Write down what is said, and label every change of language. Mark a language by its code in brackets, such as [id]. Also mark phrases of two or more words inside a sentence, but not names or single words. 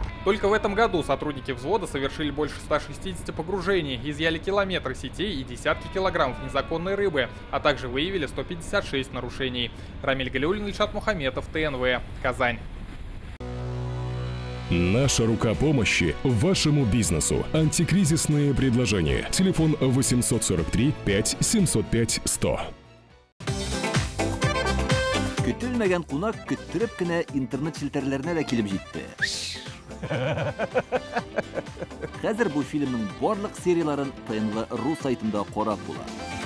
[ru] Только в этом году сотрудники взвода совершили больше 160 погружений, изъяли километры сетей и десятки килограммов незаконной рыбы, а также выявили 156 нарушений. Рамиль Галиуллин, Ильшат Мухаметов, ТНВ, Казань. Наша рука помощи вашему бизнесу. Антикризисные предложения. Телефон 843 5 705 100. [tt] Көтелмәгән кунак көттөреп кенә интернет челтәрләренә дә килеп җитте. Хәзер бу фильмның барлык серияларын ТНВ.ру сайтында карап була.